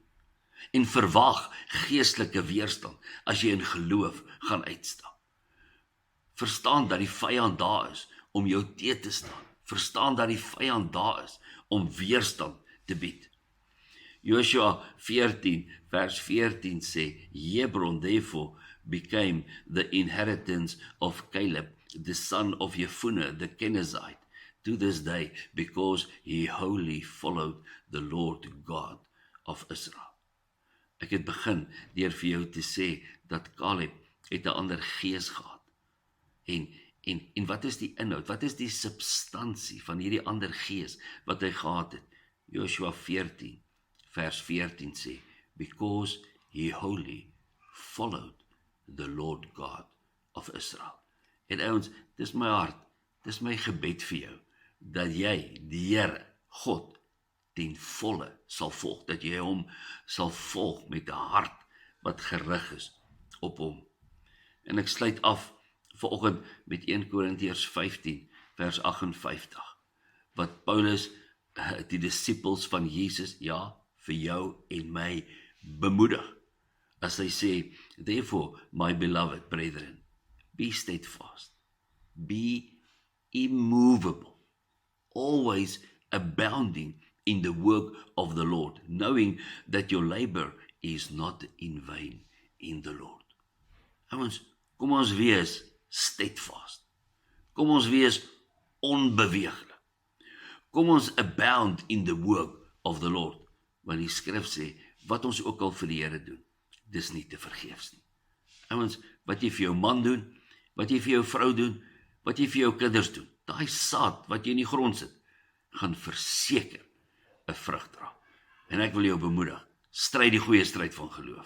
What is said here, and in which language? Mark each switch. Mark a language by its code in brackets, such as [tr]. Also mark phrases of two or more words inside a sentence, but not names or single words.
[af] En verwag geestelike weerstand as jy in geloof gaan uitstap. Verstaan dat die vyand daar is om jou teë te staan. Verstaan dat die vyand daar is om weerstand te bied. Joshua 14 vers 14 sê, [en] Hebron therefore became the inheritance of Caleb, the son of Jephunneh the Kenizzite, to this day, because he wholly followed the Lord God of Israel. [af] Ek het begin deur vir jou te sê, dat Caleb het 'n ander gees gehad. En wat is die inhoud, wat is die substansie van hierdie ander gees wat hy gehad het? Joshua 14 vers 14 sê, [en] because he wholly followed the Lord God of Israel. [af] En ouens, dis my hart, dis my gebed vir jou, dat jy die Here, God, ten volle sal volg, dat jy hom sal volg met 'n hart wat gerig is op hom. En ek sluit af vanoggend met 1 Korintiërs 15 vers 58, wat Paulus die disippels van Jesus, ja, vir jou en my bemoedig, as hy sê, [en] therefore, my beloved brethren, be steadfast, be immovable, always abounding in the work of the Lord, knowing that your labor is not in vain in the Lord. [af] Ouens, kom ons wees steadfast. Kom ons wees onbeweeglik. Kom ons [en] abound in the work of the Lord. [af] Want die skrif sê, wat ons ook al vir die Here doen, dis nie te vergeefs nie. Ouens, wat jy vir jou man doen, wat jy vir jou vrou doen, wat jy vir jou kinders doen, daai saad wat jy in die grond sit, gaan verseker 'n vrug dra. En ek wil jou bemoedig, stryd die goeie stryd van geloof.